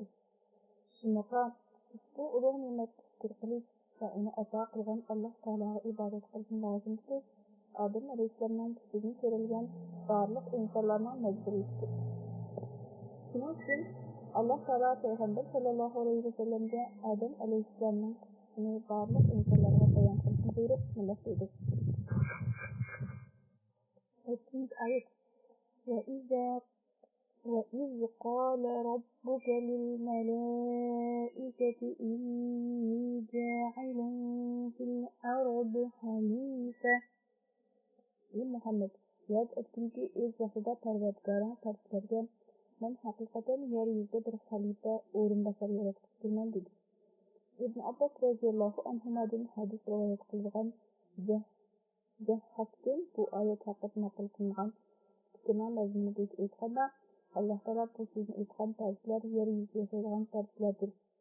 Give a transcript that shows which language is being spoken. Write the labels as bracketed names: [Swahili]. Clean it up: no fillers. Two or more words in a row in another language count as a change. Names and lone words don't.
[Uzbek] Shunga bu ulug' ne'matni shukr qilish va uni ato qilgan Alloh taologa ibodat qilish lozimki, Odam alayhissalomning kuchidan ko'rilgan barliq insonlarning majburiyatidir. Shuning uchun Alloh taolo payg'ambar sallallohu alayhi vasallamga Odam alayhissalomning kuchini barliq insonlarga bayon qilishni buyurib, nima dedi? Ayet [Arabic] وَإِذْ قَالَ رَبُّكَ لِلْمَلَائِكَةِ إِنِّي جَاعِلٌ فِي الْأَرْضِ خَلِيفَةً [Uzbek] Ey Muhammed, yad etkinki o'z vaqtida Parvardigoring farishtalarga men haqiqatan yer yuzida bir xalifa o'rinbosar yaratganman dedi. Ibn Abbos roziyallohu anhudan hadis rivoyat qilgan Jahhatdan bu oyat haqida naql qilingan fikrning mazmunida aytganda Allah Taala bu so'zni aytgan farzlar yer yuzida yashaydigan farzlardir.